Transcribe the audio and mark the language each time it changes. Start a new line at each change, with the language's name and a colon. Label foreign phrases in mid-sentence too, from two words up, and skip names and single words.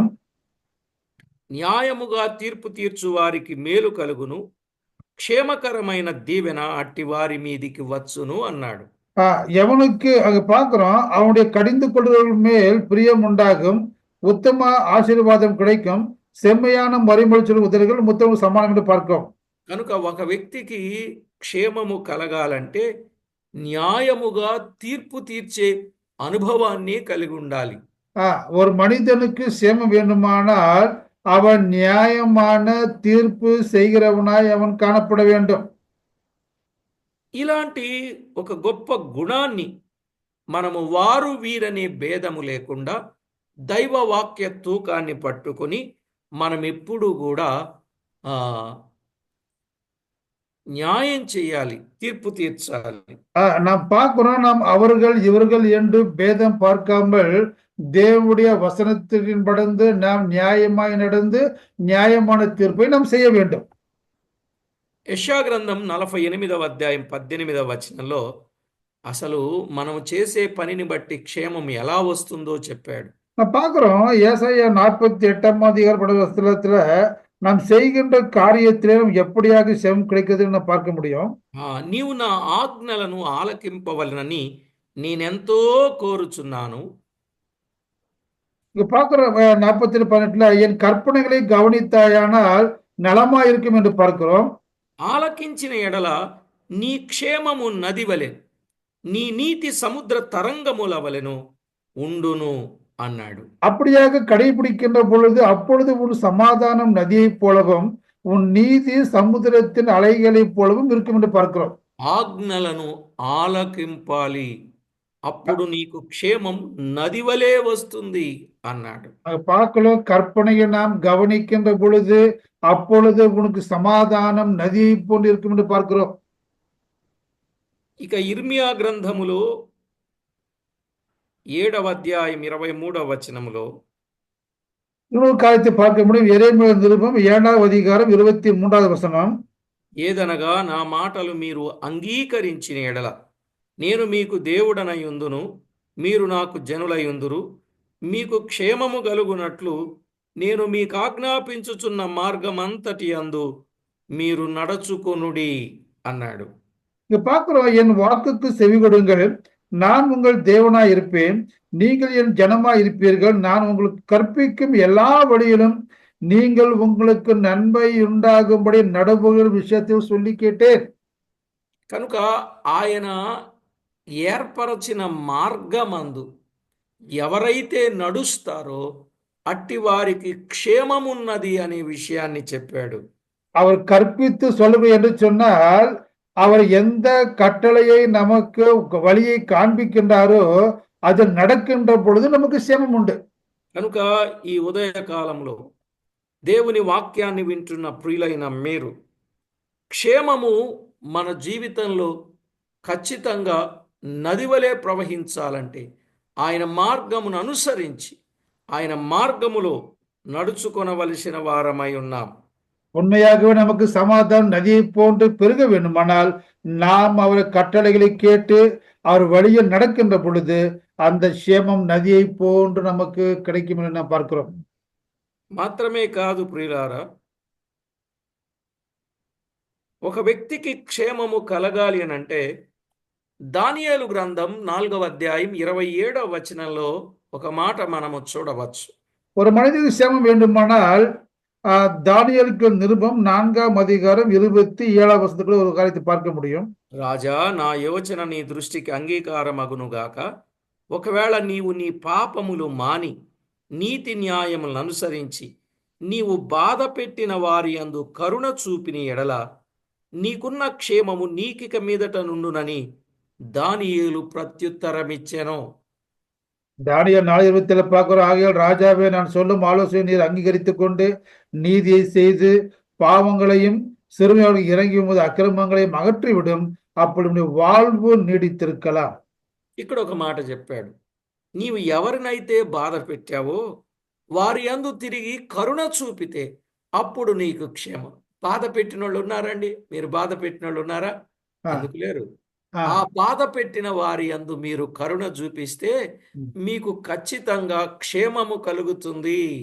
Telugu: న్యాయముగా తీర్పు తీర్చు వారికి మేలు కలుగును, క్షేమకరమైన దీవెన అట్టి వారి మీదికి వచ్చును అన్నాడు.
Tamil: எவனுக்கு அங்க பார்க்கிறோம், அவனுடைய கடிந்து கொள்வர்கள் மேல் பிரியம் உண்டாகும், உத்தம ஆசீர்வாதம் கிடைக்கும், செம்மையான மறைமொழி உதவிகள் முத்தம் సమానం என்று பார்க்கிறோம்.
Telugu: కనుక ఒక వ్యక్తికి క్షేమము కలగాలంటే న్యాయముగా తీర్పు తీర్చే అనుభవాన్ని కలిగి ఉండాలి.
Tamil: ஒரு மனிதனுக்கு சேமம் வேண்டுமானால் அவன் நியாயமான தீர்ப்பு செய்கிறவனாய் அவன் காணப்பட வேண்டும்.
Telugu: ఇలాంటి ఒక గొప్ప గుణాన్ని మనము వారు వీరనే భేదము లేకుండా దైవ వాక్య తూకాన్ని పట్టుకొని మనం ఎప్పుడు కూడా న్యాయం చేయాలి, తీర్పు తీర్చాలి.
Tamil: நாம் பார்க்கிறோம், நாம் அவர்கள் இவர்கள் என்று பேதம் பார்க்காமல் தேவனுடைய வசனத்தின் படந்து நாம் நியாயமாய் நடந்து நியாயமான தீர்ப்பை நாம் செய்ய வேண்டும்.
Telugu: యెషయా గ్రంథం 48వ అధ్యాయం 18వ వచనంలో అసలు మనం చేసే పనిని బట్టి క్షేమం ఎలా వస్తుందో చెప్పాడు.
Tamil: பார்க்கிறோம், ஏசாயா 48ஆம் அதிகாரத்துல நாம் செய்கின்ற காரியத்திலே எப்படியாக சேமம் கிடைக்குதுன்னு பார்க்க முடியும்.
Telugu: నీవు నా ఆజ్ఞలను ఆలకింపవలనని నేనెంతో కోరుచున్నాను.
Tamil: இங்க பார்க்கிற 47:18 என் கற்பனைகளை கவனித்தாயானால் நலமா இருக்கும் என்று பார்க்கிறோம்.
Telugu: ఆలకించిన ఎడల నీ క్షేమము నది వలె, నీ నీతి సముద్ర తరంగముల వలెను ఉండును. అన్నాడు.
Tamil: அப்படியாக கடைபிடிக்கின்ற பொழுது அப்பொழுது உன் சமாதானம் நதியைப் போலவும் உன் நீதி சமுத்திரத்தின் அலைகளைப் போலவும் இருக்கும் என்று பார்க்கிறோம்.
Telugu: ఆజ్ఞలను ఆలకింపాలి, అప్పుడు నీకు క్షేమం నదివలే వస్తుంది అన్నాడు.
Tamil: பார்க்கிறோம், கற்பனையை நாம் கவனிக்கின்ற பொழுது அப்பொழுது உனக்கு சமாதானம் நதியைப் போன்று இருக்கும் என்று பார்க்கிறோம்.
Telugu: ఇక ఇర్మియా గ్రంథములో 7వ అధ్యాయం 23వ వచనములో
Tamil: இன்னொரு காரியத்தை பார்க்க முடியும். எரேமியா நிருபம் 7వ அதிகாரம் 23வது வசனம்.
Telugu: ఏదనగా నా మాటలు మీరు అంగీకరించిన ఎడల నేను మీకు దేవుడనయుందును, మీరు నాకు జనులయుందురు, మీకు క్షేమము కలుగునట్లు నేను మీకు ఆజ్ఞాపించుచున్న మార్గమంతటి అందు మీరు నడుచుకొనుడి అన్నాడు.
Tamil: இங்க பார்க்கிறோம், என் வாக்குக்கு செவி கொடுங்கள், நான் உங்கள் தேவனாய் இருப்பேன், நீங்கள் என் ஜனமாய் இருப்பீர்கள், நான் உங்களுக்கு கற்பிக்கும் எல்லா வழியிலும் நீங்கள் உங்களுக்கு நன்மை உண்டாகும்படி நடவுகிற விஷயத்தில் சொல்லி கேட்டேன்.
Telugu: కనుక ఆయన ఏర్పరచిన మార్గమందు ఎవరైతే నడుస్తారో అట్టి వారికి క్షేమమున్నది అనే విషయాన్ని చెప్పాడు.
Tamil: அவர் கற்பித்து சொல்லுங்கள் என்று சொன்னால், அவர் எந்த கட்டளையை நமக்கு வழியை காண்பிக்கின்றாரோ அது நடக்கின்ற பொழுது நமக்கு சேமம் உண்டு.
Telugu: కనుక ఈ ఉదయకాలంలో దేవుని వాక్యాన్ని వింటున్న ప్రియులైన మీరు, క్షేమము మన జీవితంలో ఖచ్చితంగా నదివలే ప్రవహించాలంటే ఆయన మార్గమును అనుసరించి ఆయన మార్గములో నడుచుకొనవలసిన వారమై ఉన్నాం.
Tamil: உண்மையாகவே நமக்கு சமாதானம் நதியை போன்று பெருக வேண்டுமானால் நாம் அவர் கட்டளைகளை கேட்டு அவர் வழியில் நடக்கின்ற பொழுது அந்த சேமம் நதியை போன்று நமக்கு கிடைக்கும் என்று நாம் பார்க்கிறோம்.
Telugu: మాత్రమే కాదు ప్రియులారా, ఒక వ్యక్తికి క్షేమము కలగాలి అని అంటే దానియేలు గ్రంథం 4వ అధ్యాయం 27వ వచనంలో ఒక మాట మనము చూడవచ్చు.
Tamil: ஒரு மனிதனுக்கு சேமம் வேண்டுமானால் தானியேலுக்கு நிருபம் 4ஆம் அதிகாரம் 27వ வசனத்துல ஒரு காரியத்தை பார்க்க முடியும்.
Telugu: రాజా, నా యోచన నీ దృష్టికి అంగీకారమగునుగాక. ఒకవేళ నీవు నీ పాపములు మాని నీతి న్యాయములను అనుసరించి నీవు బాధ పెట్టిన వారి యందు కరుణ చూపిన ఎడల నీకున్న క్షేమము నీకిక మీదట నుండునని దానియేలు ప్రత్యుత్తరమిచ్చెను.
Tamil: தானியேல் 4:27 பார்க்கிறோம். ஆகையால் ராஜாவே, நான் சொல்லும் ஆலோசனை நீர் அங்கீகரித்துக் கொண்டு நீதியை செய்து பாவங்களையும் சிறுமையோடு இறங்கி உமது அக்கிரமங்களையும் அகற்றிவிடும், அப்பொழுது வாழ்வு நீடித்திருக்கலாம்.
Telugu: ఇక్కడ ఒక మాట చెప్పాడు, నీవు ఎవరినైతే బాధ పెట్టావో వారి యందు తిరిగి కరుణ చూపితే అప్పుడు నీకు క్షేమం. బాధ పెట్టిన వాళ్ళు ఉన్నారండి? మీరు బాధ పెట్టిన వాళ్ళు ఉన్నారా? ఎందుకు లేరు? ఆ బాధ పెట్టిన వారి యందు మీరు కరుణ చూపిస్తే మీకు ఖచ్చితంగా క్షేమము కలుగుతుంది.